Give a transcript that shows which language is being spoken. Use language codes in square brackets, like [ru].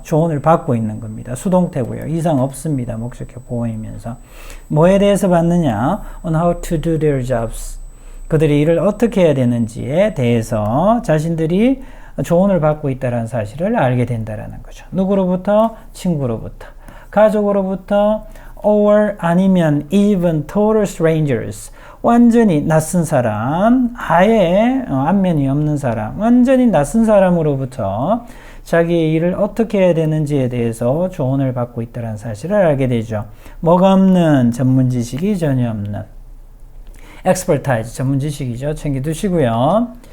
[ko] 조언을 받고 있는 겁니다. 수동태고요. 이상 없습니다. 목적격 보호이면서. 뭐에 대해서 받느냐? [en] On how to do their jobs. [ko] 그들이 일을 어떻게 해야 되는지에 대해서 자신들이 조언을 받고 있다는 사실을 알게 된다는 거죠. 누구로부터? 친구로부터. 가족으로부터 [en] or [ko] 아니면 [en] even total strangers. [ko] 완전히 낯선 사람, 아예 안면이 없는 사람, 완전히 낯선 사람으로부터 자기의 일을 어떻게 해야 되는지에 대해서 조언을 받고 있다는 사실을 알게 되죠. 뭐가 없는? 전문 지식이 전혀 없는. expertise, 전문 지식이죠. 챙겨두시고요.